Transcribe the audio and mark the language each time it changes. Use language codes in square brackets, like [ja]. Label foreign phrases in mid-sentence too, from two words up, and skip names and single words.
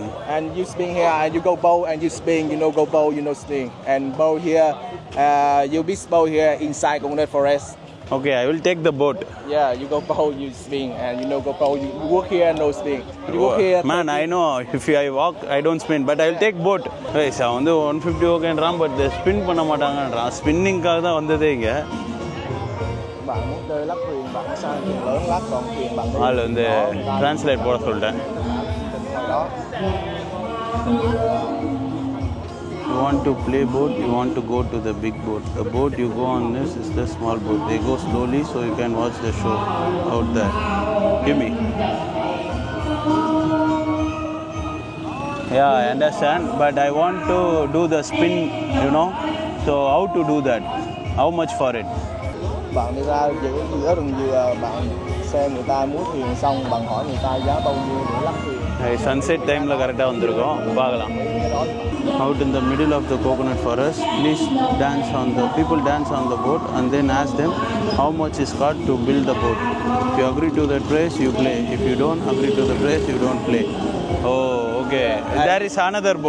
[en] And you spin here, and you go bow, and you spin. You know, go bow, you know, spin. And bow here, you be bow here inside Coconut Forest. Okay, I will take the boat. Yeah, you go bow, you spin, and you know, go bow. You walk here, no spin. You walk here. Man, I know. If I walk, I don't spin, but I will take boat. Guys, I [ta] வந்து 150 ஓகேன்றான், [en] but the spin [ta] பண்ண மாட்டாங்கன்றான். Spinningக்காக தான் வந்ததே இங்க. [vi] Bạn muốn chơi lắc thuyền, bạn sang thuyền lớn lắc, còn thuyền bạn đi. [ta] அதில் வந்து translate போட சொல்லிட்டேன். [en] You want to play boat, you want to go to the big boat. The boat you go on this is the small boat. They go slowly so you can watch the show out there. Give me. Yeah, I understand, but I want to do the spin, you know. So how to do that? How much for it? [vi] Bạn đi ra giữa rừng dừa, bạn xem người ta múa thuyền xong, bạn hỏi người ta giá bao nhiêu để lắc thuyền. [en] Sunset time correct [ta] வந்திருக்கோம், பார்க்கலாம். [en] Out in the middle of the coconut forest, please dance on the people dance on the boat and then ask them how much is cost to build the boat. If you agree to that price, you play. If you don't agree to the price, you don't play. Oh, okay. There is another boat.